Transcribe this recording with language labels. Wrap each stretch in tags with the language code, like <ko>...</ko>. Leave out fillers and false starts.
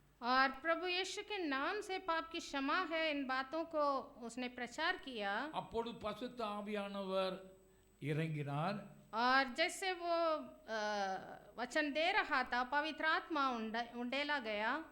<hi>और प्रभु यीशु के नाम से पाप की क्षमा है, इन बातों को उसने प्रचार किया।</hi> <ta>அப்பொழுது பசுத்த ஆவியானவர் இறங்கினார்.</ta> <hi>और जैसे वो वचन दे रहा था पवित्र आत्मा उंडेला गया।</hi>